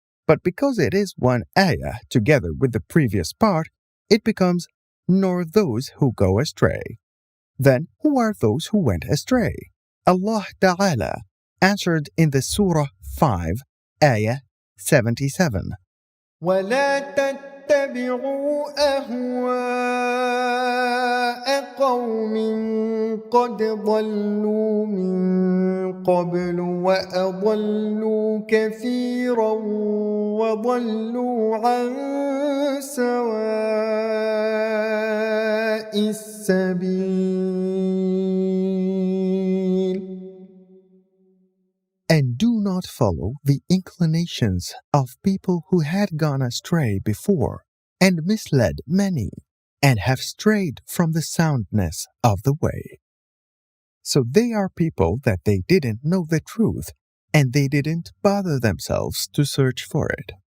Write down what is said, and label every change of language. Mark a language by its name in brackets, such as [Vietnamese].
[English] But because it is one ayah together with the previous part, it becomes nor those who go astray. Then, who are those who went astray? Allah Ta'ala answered in the Surah 5, ayah 77. [Arabic] ولا تتبعوا أهواء قوم قد ضلوا من قبل وأضلوا كثيرا وضلوا عن سواء السبيل. [English] And do not follow the inclinations of people who had gone astray before, and misled many, and have strayed from the soundness of the way. So they are people that they didn't know the truth, and they didn't bother themselves to search for it.